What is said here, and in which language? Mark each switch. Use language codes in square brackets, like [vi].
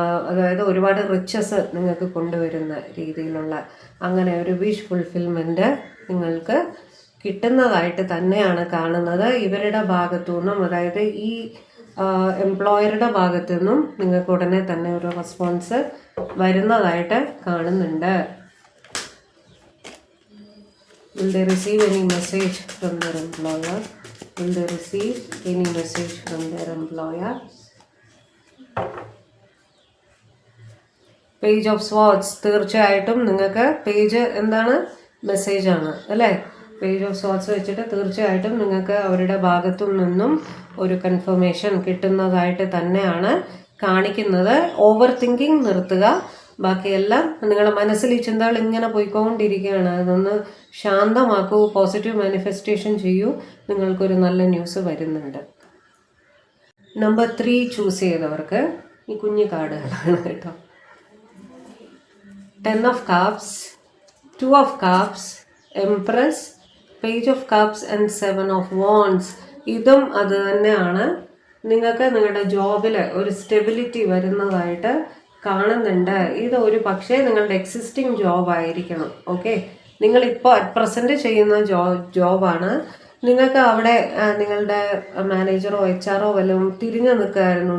[ml] അതായത് ഒരുപാട് റിച്ചസ് നിങ്ങൾക്ക് കൊണ്ടുവരുന്ന രീതിയിലുള്ള അങ്ങനെ ഒരു വിഷ് ഫുൾഫിൽമെൻറ്റ് നിങ്ങൾക്ക് കിട്ടുന്നതായിട്ട് തന്നെയാണ് കാണുന്നത്. ഇവരുടെ ഭാഗത്തു നിന്നും, അതായത് ഈ എംപ്ലോയറുടെ ഭാഗത്തു നിന്നും നിങ്ങൾക്ക് ഉടനെ തന്നെ ഒരു റെസ്പോൺസ് വരുന്നതായിട്ട് കാണുന്നുണ്ട്. [en] Will they receive any message from their employer? Will they receive any message from their employer? [ml] Page of swords, തീർച്ചയായിട്ടും നിങ്ങൾക്ക് പേജ് എന്താണ്, മെസ്സേജാണ് അല്ലേ. പേജ് ഓഫ് സ്വാർഡ്സ് വെച്ചിട്ട് തീർച്ചയായിട്ടും നിങ്ങൾക്ക് അവരുടെ ഭാഗത്തു നിന്നും ഒരു കൺഫർമേഷൻ കിട്ടുന്നതായിട്ട് തന്നെയാണ് കാണിക്കുന്നത്. ഓവർ തിങ്കിങ് നിർത്തുക. ബാക്കിയെല്ലാം നിങ്ങളുടെ മനസ്സിൽ ഈ ചിന്തകൾ ഇങ്ങനെ പോയിക്കൊണ്ടിരിക്കുകയാണ്, അതൊന്ന് ശാന്തമാക്കൂ, പോസിറ്റീവ് മാനിഫെസ്റ്റേഷൻ ചെയ്യൂ, നിങ്ങൾക്കൊരു നല്ല ന്യൂസ് വരുന്നുണ്ട്. നമ്പർ 3 ചൂസ് ചെയ്തവർക്ക് ഈ കുഞ്ഞു കാർഡുകളാണ് കേട്ടോ. [en] 10 of Cups, 2 of Cups, Empress, Page of Cups and 7 of Wands. [ml] ഇതും അത് തന്നെയാണ്. നിങ്ങൾക്ക് നിങ്ങളുടെ ജോബിൽ ഒരു സ്റ്റെബിലിറ്റി വരുന്നതായിട്ട് കാണുന്നുണ്ട്. ഇത് ഒരു പക്ഷേ നിങ്ങളുടെ എക്സിസ്റ്റിംഗ് ജോബ് ആയിരിക്കണം. ഓക്കെ, നിങ്ങളിപ്പോൾ അറ്റ് പ്രസൻറ്റ് ചെയ്യുന്ന ജോബാണ്. നിങ്ങൾക്ക് അവിടെ നിങ്ങളുടെ മാനേജറോ HR വല്ലതും തിരിഞ്ഞു നിൽക്കുമായിരുന്നു.